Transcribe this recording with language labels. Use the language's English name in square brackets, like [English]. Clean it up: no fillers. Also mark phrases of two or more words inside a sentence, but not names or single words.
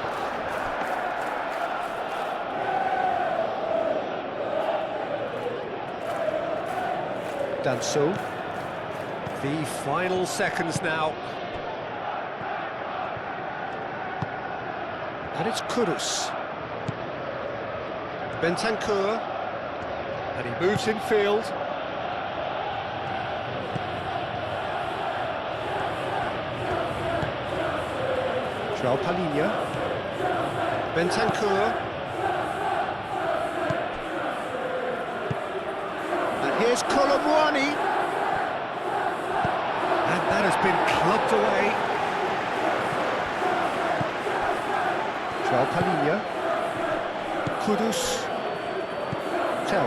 [English] Danso. The final seconds now. And it's Kudus. Bentancur. And he moves in field. João Palhinha. Bentancur. And here's Colomwani. And that has been clubbed away. João Palhinha. Kudus. Tell.